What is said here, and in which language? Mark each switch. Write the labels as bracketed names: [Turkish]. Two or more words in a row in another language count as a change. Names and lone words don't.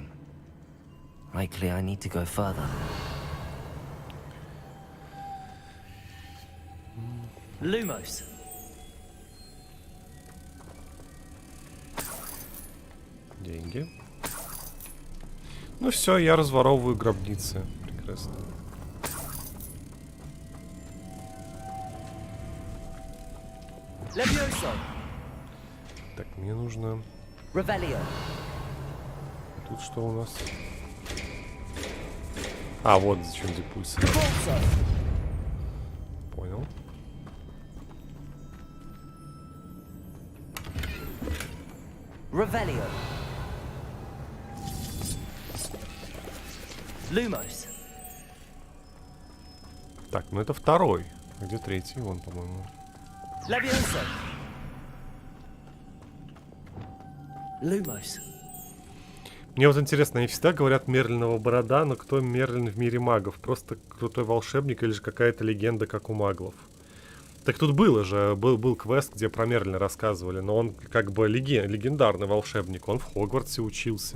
[English] Likely I need to go further. Lumos. [Russian] Деньги. Ну все, я разворовываю гробницы. Прекрасно. Levioso. Так, мне нужно... Revelio. Тут что у нас? А, вот зачем депульсы. Понял. Revelio. Lumos. Так, ну это второй. А где третий? Вон, по-моему. Levioso. Lumos. Мне вот интересно, они всегда говорят Мерлинова борода, но кто Мерлин в мире магов? Просто крутой волшебник или же какая-то легенда, как у маглов? Так тут было же, был квест, где про Мерлина рассказывали, но он как бы легендарный волшебник, он в Хогвартсе учился.